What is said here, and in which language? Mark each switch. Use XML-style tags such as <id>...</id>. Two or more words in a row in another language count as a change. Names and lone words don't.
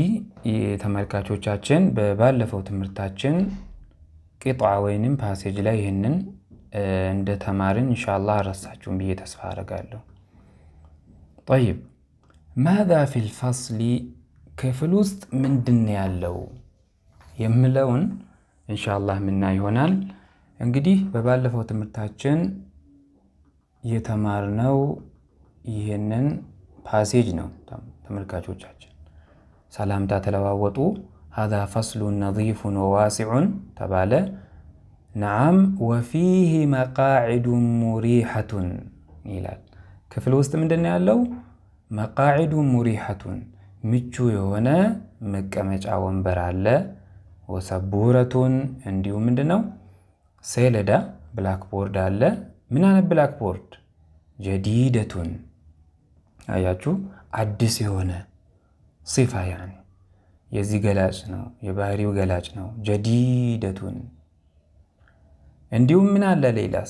<am>የተመልካቾቻችን በባለፈው ትምህርታችን ቅጥዓ ወይንም ፓሴጅ ላይ ይሄንን እንደ ተማርን ኢንሻአላህ ረሳችሁም ብዬ ተስፋ አደርጋለሁ።</am> <ar>طيب ماذا في الفصل</ar> <am>ክፍል ውስጥ ምንድን ያለው የምለውን ኢንሻአላህ ምና ይሆናል። እንግዲህ በባለፈው ትምህርታችን የተማርነው ይሄንን ፓሴጅ ነው። ተመልካቾቻችን ሰላምታ ተለዋወጡ።</am> <ar>هذا فصل نظيف وواسع</ar> <am>ተባለ።</am> <ar>نعم وفيه مقاعد مريحة</ar> <am>ይላል። ክፍል ውስጥ ምንድን ያለው?</am> <ar>مقاعد مريحة</ar> <am>ምቹ የሆነ መቀመጫ ወንበር አለ። ወሰቡረቱን እንዲሁም ምንድነው ሰሌዳ ብላክቦርድ አለ። ምን አይነት ብላክቦርድ? ጀዲደቱን አያችሁ፣ አዲስ የሆነ ሲፋ ያኒ የዚህ ገላጭ ነው፣ የባህሪው ገላጭ ነው። ጀዲደቱን እንዲሁም ምን አለ ሌላስ?</am>